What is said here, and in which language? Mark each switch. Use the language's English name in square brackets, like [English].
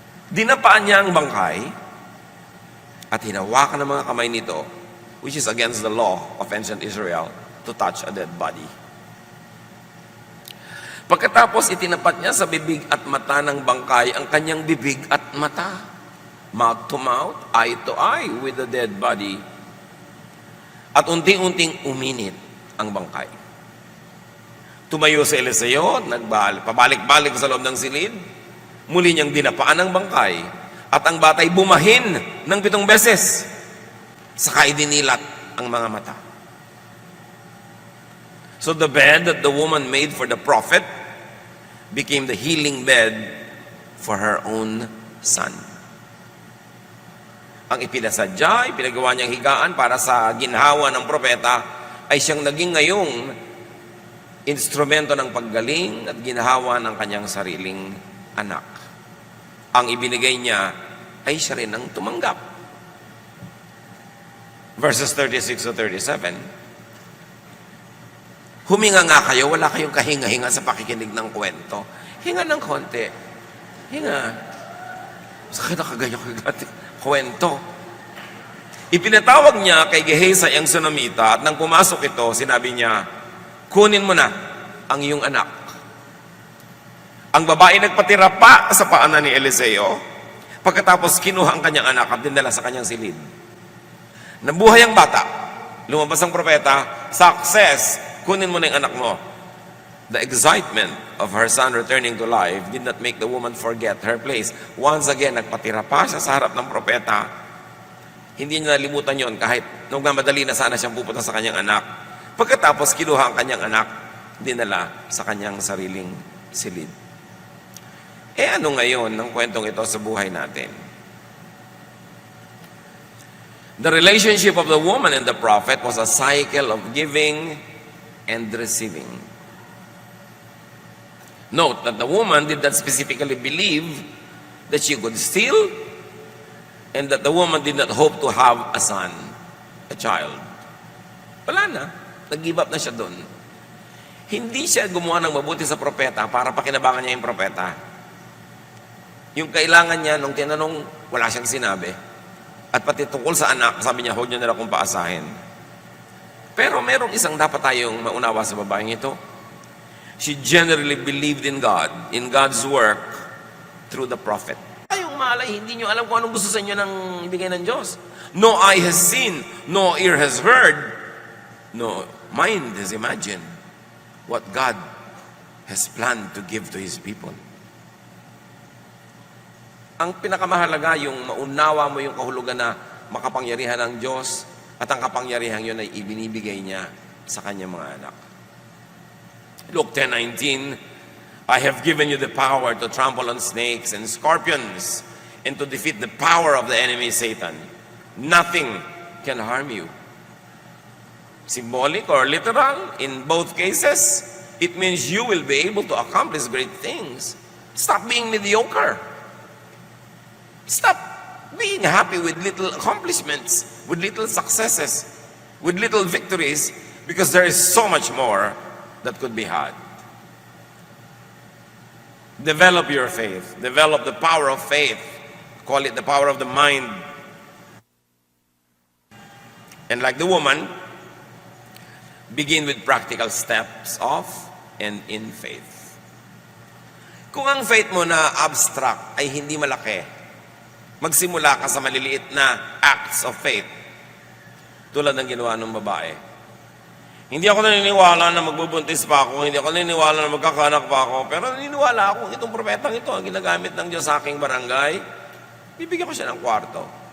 [Filipino] Dinapaan niya ang bangkay at hinawakan ng mga kamay nito, [English] which is against the law of ancient Israel, to touch a dead body. [Filipino] Pagkatapos itinapat niya sa bibig at mata ng bangkay ang kanyang bibig at mata. [English] Mouth to mouth, eye to eye with the dead body. [Filipino] At unti-unting uminit ang bangkay. Tumayo si Eliseo, pabalik-balik sa loob ng silid. Muli niyang dinapaan ang bangkay. At ang batay bumahin ng 7 beses. Saka idinilat ang mga mata. [English] So the bed that the woman made for the prophet became the healing bed for her own son. [Filipino] Ang ipinasadya, ipinagawa niyang higaan para sa ginhawa ng propeta ay siyang naging ngayong instrumento ng paggaling at ginhawa ng kanyang sariling anak. Ang ibinigay niya ay siya rin ang tumanggap. Verses 36 to 37, huminga nga kayo, wala kayong kahinga-hinga sa pakikinig ng kwento. Hinga ng konti. Hinga. Sakit na kagaya kwento. Ipinatawag niya kay Gehazi ang Sunamita at nang pumasok ito, sinabi niya, kunin mo na ang iyong anak. Ang babae nagpatira pa sa paanan ni Eliseo, pagkatapos kinuha ang kanyang anak at dinala sa kanyang silid. Nabuhay ang bata. Lumabas ang propeta, success! Kunin mo na yung anak mo. [English] The excitement of her son returning to life did not make the woman forget her place. Once again, [Filipino] nagpatira pa siya sa harap ng propeta. Hindi niya nalimutan yon kahit nung madali na sana siyang pupunta sa kanyang anak. Pagkatapos, kinuha ang kanyang anak, dinala sa kanyang sariling silid. Ano ngayon ng kwentong ito sa buhay natin? [English] The relationship of the woman and the prophet was a cycle of giving and receiving. Note that the woman did not specifically believe that she could steal, and that the woman did not hope to have a son, a child. [Filipino] Wala na. Nag-give up na siya doon. Hindi siya gumawa ng mabuti sa propeta para pakinabangan niya yung propeta. Yung kailangan niya, nung tinanong, wala siyang sinabi. At pati tungkol sa anak, sabi niya, huwag niyo na akong paasahin. Pero merong isang dapat tayong maunawa sa babaeng ito. [English] She generally believed in God, in God's work, through the prophet. [Filipino] Tayong malay, hindi nyo alam kung anong gusto sa inyo ng ibigay ng Diyos. [English] No eye has seen, no ear has heard, no mind has imagined what God has planned to give to His people. Ang pinakamahalaga, yung maunawa mo yung kahulugan na makapangyarihan ng Diyos, at ang kapangyarihan yun ay ibinibigay niya sa kanyang mga anak. Luke 10:19, I have given you the power to trample on snakes and scorpions and to defeat the power of the enemy Satan. Nothing can harm you. Symbolic or literal, in both cases, it means you will be able to accomplish great things. Stop being mediocre. Stop being happy with little accomplishments, with little successes, with little victories, because there is so much more that could be had. Develop your faith. Develop the power of faith. Call it the power of the mind. And like the woman, begin with practical steps of and in faith. [Filipino] Kung ang faith mo na abstract ay hindi malaki, magsimula ka sa maliliit na [English] acts of faith. [Filipino] Tulad ng ginawa ng babae. Hindi ako naniniwala na magbubuntis pa ako, hindi ako naniniwala na magkakanak pa ako, pero naniniwala ako itong propetang ito, ang ginagamit ng Diyos sa aking barangay, bibigyan ko siya ng kwarto.